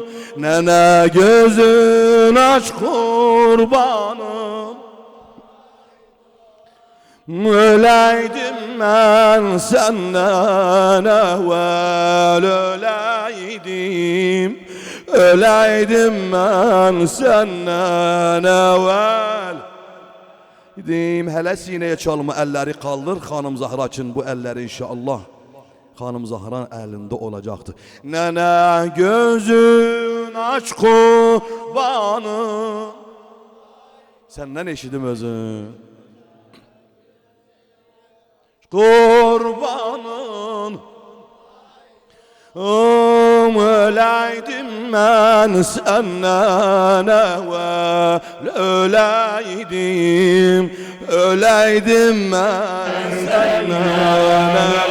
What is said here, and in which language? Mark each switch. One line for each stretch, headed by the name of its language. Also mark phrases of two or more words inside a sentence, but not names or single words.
Turkish: Nene gözün aç kurbanın öleydim ben senden evvel öleydim. Öleydim ben senden evvel.
Azerbaijani: Hələ sinəyə çalma, əlləri qaldır. Xanım Zahra üçün bu əlləri inşallah Xanım Zahran əlində olacaqdır. Nənə gözün aç kurbanı. Səndən eşidim özün.
Turkish: Kurbanın öleydim ben senden evvel öleydim. Öleydim ben senden evvel.